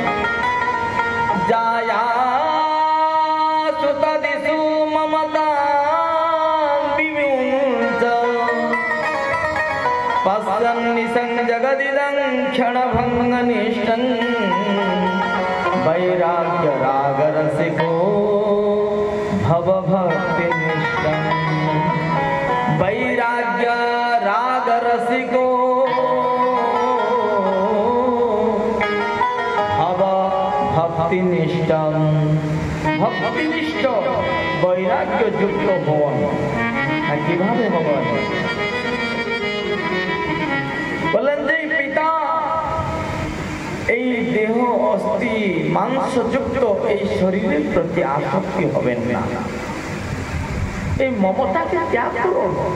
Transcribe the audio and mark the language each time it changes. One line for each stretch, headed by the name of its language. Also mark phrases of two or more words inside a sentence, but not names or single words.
Sanskrit: জায়া সুতদিসু মমতা বিমুঞ্চ পশ্যন্নিসং জগদিদং ক্ষণভঙ্গনিষ্ঠং বৈরাগ্য রাগরসিকো ভবভক্তিনিষ্ঠং। वैराग्य राग रसिको भव भक्तिनिष्ठं।
Bangla: भक्तिनिष्ठ বৈরাগ্য যুক্ত হন। কিভাবে হবেন? বলেন যে পিতা এই দেহ অস্থি মাংসযুক্ত এই শরীরের প্রতি আসক্তি হবেন না, এই মমতাকে ত্যাগ করুন।